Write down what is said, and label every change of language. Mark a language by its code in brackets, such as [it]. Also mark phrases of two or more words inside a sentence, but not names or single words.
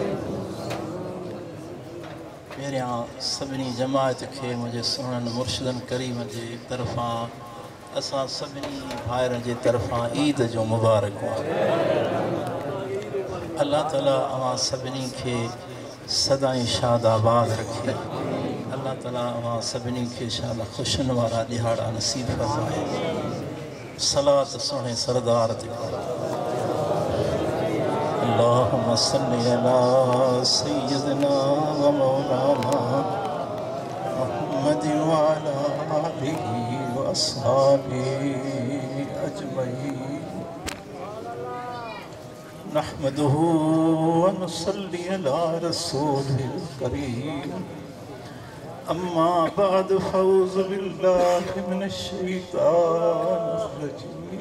[sd] पहिरियां सभिनी जमात खे मुंहिंजे सुहिणनि मुर्शिदनि करीम जे तरफ़ां असां सभिनी भाइरनि जे तरफ़ां ईद जो मुबारक अल्लाह ताला अवां सभिनी खे सदाईं शाद आबाद रखे अल्लाह ताला अवां सभिनी खे शाला ख़ुशियुनि वारा ॾिहाड़ा नसीब फरमाए सलात सुहिणे सरदार ते [ar] اللهم صل على سيدنا و مولانا محمد و على آله و أصحابه أجمعين نحمده و نصلي على الرسول الكريم أما بعد فأعوذ بالله من الشيطان الرجيم